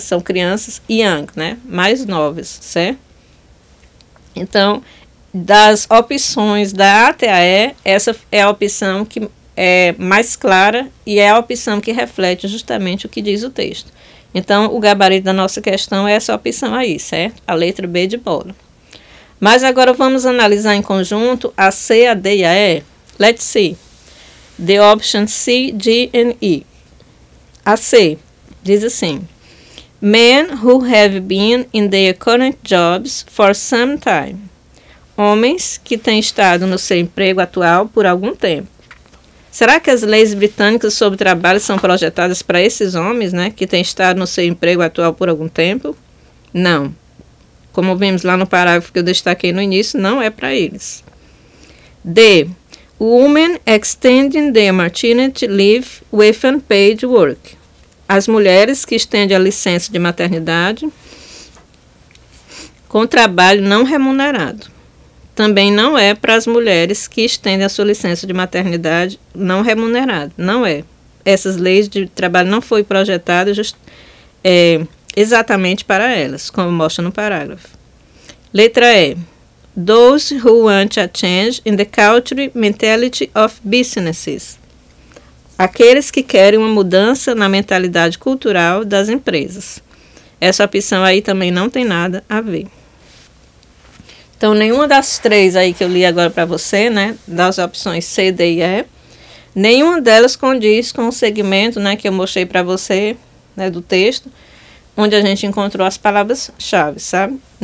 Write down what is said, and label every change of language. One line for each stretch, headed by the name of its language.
Portuguese: São crianças young, né? Mais novas, certo? Então, das opções da A até a E, essa é a opção que é mais clara e é a opção que reflete justamente o que diz o texto. Então, o gabarito da nossa questão é essa opção aí, certo? A letra B de bola. Mas agora vamos analisar em conjunto a C, a D e a E.
English: Let's see. The option C, D and E.
Portuguese: A C diz assim:
English: Men who have been in their current jobs for some time.
Portuguese: Homens que têm estado no seu emprego atual por algum tempo. Será que as leis britânicas sobre trabalho são projetadas para esses homens, né, que têm estado no seu emprego atual por algum tempo? Não. Como vimos lá no parágrafo que eu destaquei no início, não é para eles. D.
English: Women extending their maternity leave with unpaid work.
Portuguese: As mulheres que estendem a licença de maternidade com trabalho não remunerado. Também não é para as mulheres que estendem a sua licença de maternidade não remunerada. Não é. Essas leis de trabalho não foram projetadas exatamente para elas, como mostra no parágrafo. Letra E.
English: Those who want a change in the culture mentality of businesses.
Portuguese: Aqueles que querem uma mudança na mentalidade cultural das empresas. Essa opção aí também não tem nada a ver. Então, nenhuma das três aí que eu li agora para você, né, das opções C, D e E, nenhuma delas condiz com o segmento, né, que eu mostrei para você, né, do texto, onde a gente encontrou as palavras-chave, sabe?